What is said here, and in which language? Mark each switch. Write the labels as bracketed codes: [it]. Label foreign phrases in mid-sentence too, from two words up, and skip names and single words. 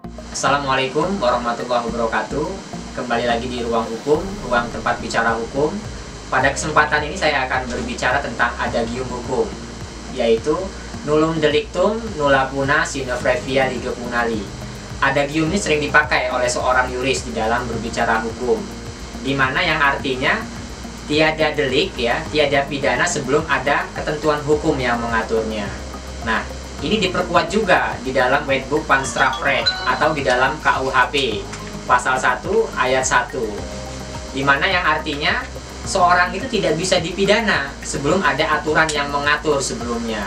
[ar] السلام عليكم ورحمة الله وبركاته. [id] Kembali lagi di Ruang Hukum, ruang tempat bicara hukum. Pada kesempatan ini saya akan berbicara tentang adagium hukum, yaitu [la] nullum delictum nulla puna sine previa lege punali. [id] Adagium ini sering dipakai oleh seorang yuris di dalam berbicara hukum, di mana yang artinya tiada delik, ya, tiada pidana sebelum ada ketentuan hukum yang mengaturnya. Nah, ini diperkuat juga di dalam Wetboek van Strafrecht atau di dalam KUHP pasal 1 ayat 1, di mana yang artinya seorang itu tidak bisa dipidana sebelum ada aturan yang mengatur sebelumnya.